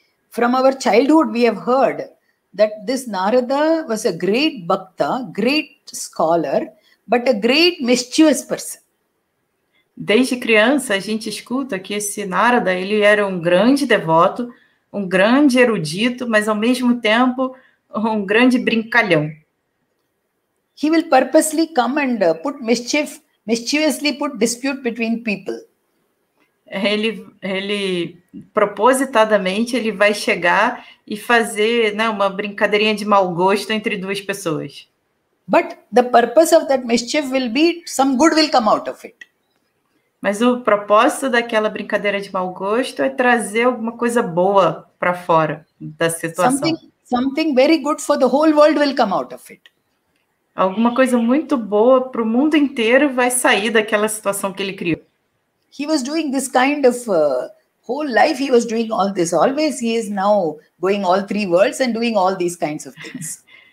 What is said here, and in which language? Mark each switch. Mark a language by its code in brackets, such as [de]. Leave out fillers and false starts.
[en] From our childhood we have heard that this Narada was a great bhakta, great scholar, but a great mischievous person. [pt] Desde criança a gente escuta que esse Narada, ele era um grande devoto, um grande erudito, mas ao mesmo tempo um grande brincalhão. [en] He will purposely come and mischievously put dispute between people. [pt] Ele propositadamente ele vai chegar e fazer, né, uma brincadeirinha de mau gosto entre 2 pessoas. [en] But the purpose of that mischief will be some good will come out of it. [pt] Mas o propósito daquela brincadeira de mau gosto é trazer alguma coisa boa para fora da situação. [en] Something very good for the whole world will come out of it. [pt] Alguma coisa muito boa para o mundo inteiro vai sair daquela situação que ele criou. [en] He was doing this kind of whole life. He was doing all this. Always he is now going all 3 worlds and doing all these kinds of things.